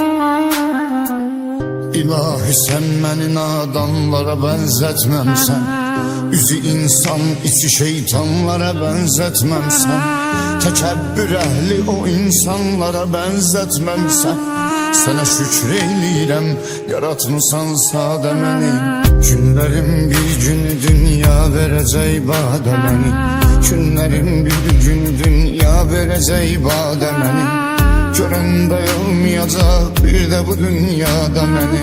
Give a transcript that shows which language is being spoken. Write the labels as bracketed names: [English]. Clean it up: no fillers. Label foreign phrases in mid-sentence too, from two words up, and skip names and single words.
[Turkish] İlahi sen beni nadanlara benzetmemsen. Üzü insan, içi şeytanlara benzetmem sen. Tekebbür ehli o insanlara benzetmem sen. [Azerbaijani] Sana şükreyleyirəm, yaratmısan sadə məni. Günlərim bir günü dünya verəcək badə məni. Günlərim bir günü dünya verəcək badə məni. Görən dayanmayacaq bir də bu dünyada məni.